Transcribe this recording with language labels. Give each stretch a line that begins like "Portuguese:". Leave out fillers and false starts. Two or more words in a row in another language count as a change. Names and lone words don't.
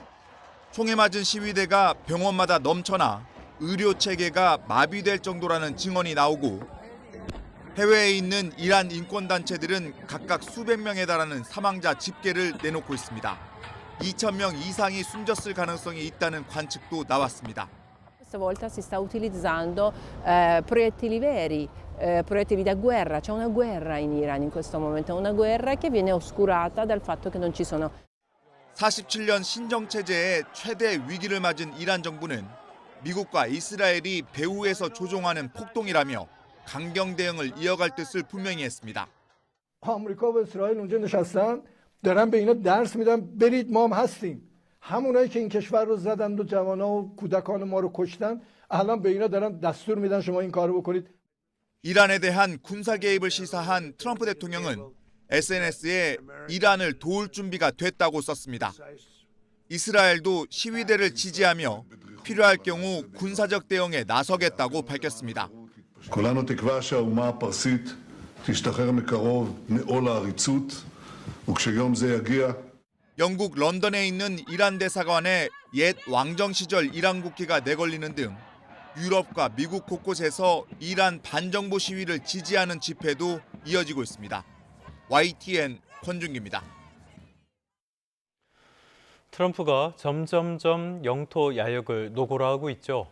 Korean: 총에 맞은 시위대가 병원마다 넘쳐나 의료 체계가 마비될 정도라는 증언이 나오고 해외에 있는 이란 인권단체들은 각각 수백 명에 달하는 사망자 집계를 내놓고 있습니다. 2,000명 이상이 숨졌을 가능성이 있다는 관측도 나왔습니다.
Italian: Questa volta si sta utilizzando proiettili veri, proiettili da guerra. C'è una guerra in Iran in questo momento, una guerra che viene oscurata dal fatto che non ci sono.
Korean: 47년 신정체제의 최대 위기를 맞은 이란 정부는 미국과 이스라엘이 배후에서 조종하는 폭동이라며 강경 대응을 이어갈 뜻을 분명히 했습니다.
Persian: آمریکا و اسرائیل اونجا نشستن دارن به اینا درس میدن برید ما هم هستیم همونایی که این کشور رو زدن و جوانا و کودکان ما رو کشتن الان به اینا دارن دستور میدن شما این کارو بکنید.
Korean: 이란에 대한 군사 개입을 시사한 트럼프 대통령은 SNS에 이란을 도울 준비가 됐다고 썼습니다. 이스라엘도 시위대를 지지하며 필요할 경우 군사적 대응에 나서겠다고 밝혔습니다.
Hebrew: כולנו תקווה שהאומה הפרסית תשתחרר מקרוב מעול העריצות וכשיום זה יגיע
Korean: 영국 런던에 있는 이란 대사관에 옛 왕정 시절 이란 국기가 내걸리는 등 유럽과 미국 곳곳에서 이란 반정부 시위를 지지하는 집회도 이어지고 있습니다. YTN 권준기입니다. 트럼프가 점점점 영토 야역을 노골화하고 있죠.